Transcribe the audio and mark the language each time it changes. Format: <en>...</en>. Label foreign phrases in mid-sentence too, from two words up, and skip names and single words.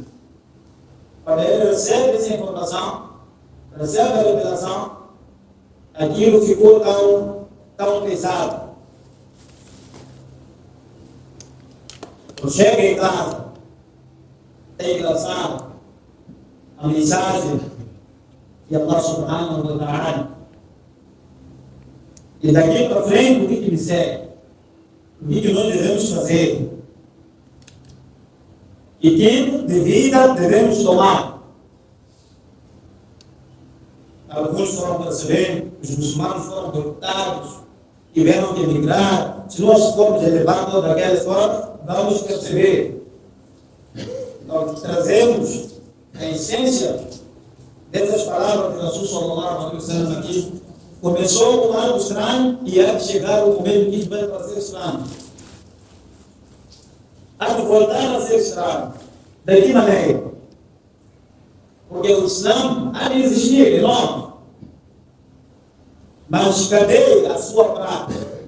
<pt>Quando ele recebe essa informação, recebe a revelação, aquilo ficou tão pesado. Eu chego em casa, tem que lançar a mensagem de</pt> <ar>الله سبحانه وتعالى.</ar> <pt>E daqui para frente, o que me segue? O que nós devemos fazer? Que tipo de vida devemos tomar? Alguns foram percebendo, os muçulmanos foram derrotados, tiveram que emigrar. Se nós formos elevar toda aquela história, vamos perceber. Nós trazemos a essência dessas palavras que</pt> <ar>رسول صلى الله عليه وسلم</ar> <pt>aqui. Começou com algo estranho e há de chegar o momento que isso vai fazer estranho. Há de voltar a ser estranho. Da que maneira? Porque o Islã há de existir, é nome. Mas cadê a sua prática?</pt>